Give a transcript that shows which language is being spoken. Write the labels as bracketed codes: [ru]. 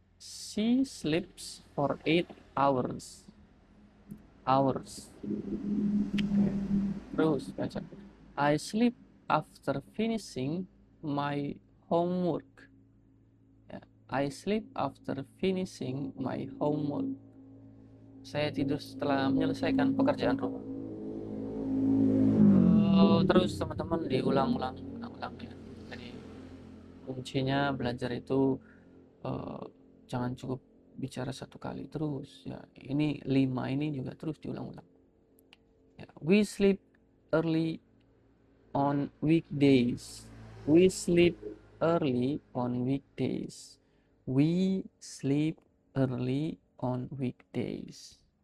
[en] She sleeps for 8 hours. Hours. [id] Okay. Terus baca. [en] I sleep after finishing my homework. Ya. I sleep after finishing my homework. [id] Saya tidur setelah menyelesaikan pekerjaan rumah. Terus teman-teman diulang-ulang, ya. Jadi kuncinya belajar itu jangan cukup bicara satu kali terus, ya. Ini 5 ini juga terus diulang-ulang, ya. [en] We sleep early on weekdays. We sleep early on weekdays. We sleep early on weekdays.